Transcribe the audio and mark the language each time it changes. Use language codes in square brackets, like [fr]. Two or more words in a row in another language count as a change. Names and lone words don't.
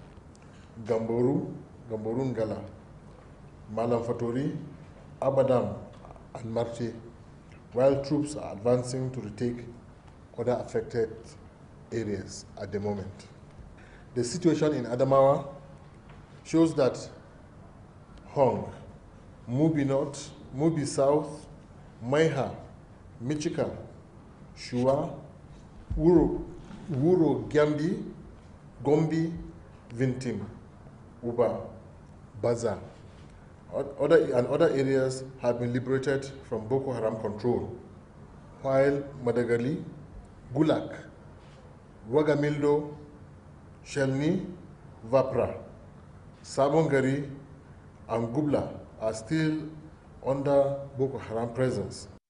[en] Gamborungala, Malamfatori, Abadam, and Marte, while troops are advancing to retake other affected areas at the moment. The situation in Adamawa shows that Hong, Mubi North, Mubi South, Maiha, Michika, Shua, Wuro Gambi, Gombi, Vintim, Uba, Baza, and other areas have been liberated from Boko Haram control, while Madagali, Gulak, Wagamildo, Shelni, Vapra, Sabongari, and Gubla are still under Boko Haram presence.